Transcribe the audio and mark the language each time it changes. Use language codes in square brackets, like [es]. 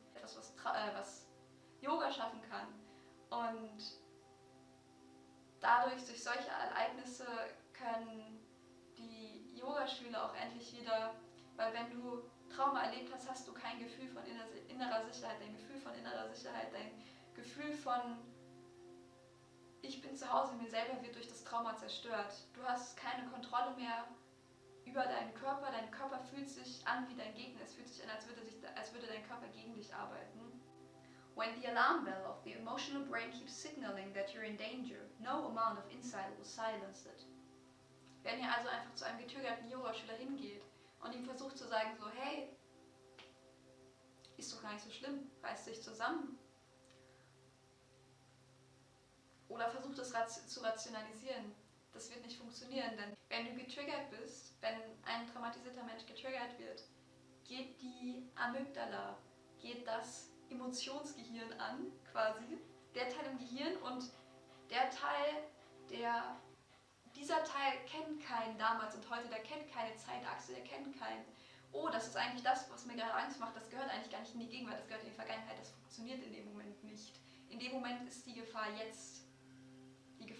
[de] Etwas, was Yoga schaffen kann. Und dadurch, durch solche Ereignisse, können die Yogaschüler auch endlich wieder, weil wenn du Trauma erlebt hast, hast du kein Gefühl von innerer Sicherheit, dein Gefühl von innerer Sicherheit, dein Gefühl von ich bin zu Hause, mir selber wird durch das Trauma zerstört. Du hast keine Kontrolle mehr über deinen Körper fühlt sich an wie dein Gegner, es fühlt sich an, als würde dein Körper gegen dich arbeiten. [en] When the alarm bell of the emotional brain keeps signaling that you're in danger, no amount of insight will silence it. [de] Wenn ihr also einfach zu einem getriggerten Yogaschüler hingeht und ihm versucht zu sagen so, hey, ist doch gar nicht so schlimm, reiß dich zusammen. Oder versucht es zu rationalisieren. Das wird nicht funktionieren, denn wenn du getriggert bist, wenn ein traumatisierter Mensch getriggert wird, geht die Amygdala, geht das Emotionsgehirn an, quasi, der Teil im Gehirn, und dieser Teil kennt keinen damals und heute, der kennt keine Zeitachse, der kennt kein, oh, das ist eigentlich das, was mir gerade Angst macht, das gehört eigentlich gar nicht in die Gegenwart, das gehört in die Vergangenheit, das funktioniert in dem Moment nicht. In dem Moment ist die Gefahr jetzt. Die Gefahr